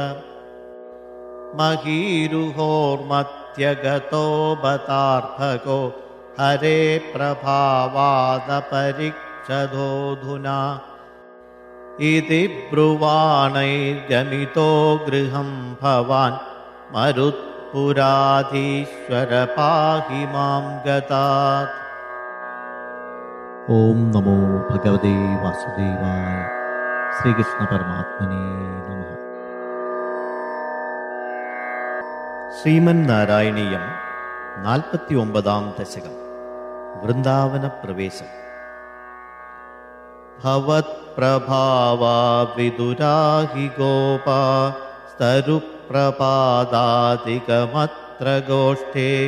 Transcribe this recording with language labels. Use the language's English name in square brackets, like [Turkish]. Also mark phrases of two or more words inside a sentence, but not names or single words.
[Sanskrit] महीरुहोर्मध्यगतो बतार्भको हरे प्रभावादपरिक्षदोऽधुना इति ब्रुवाणैर्गमितो गृहं भवान् मरुत्पुराधीश्वर पाहि मां गतात्। ओम नमो भगवते वासुदेवाय। श्रीकृष्ण परमात्मने नमः। [Malayalam] ശ്രീമന്നാരായണീയം 49 ദശകം വൃന്ദാവന പ്രവേശം. [Sanskrit] ഭവത്പ്രഭാവാ വിദുരാഹി ഗോപാ സ്തരുപ്രപാദാദികമത്ര ഗോഷ്ഠേ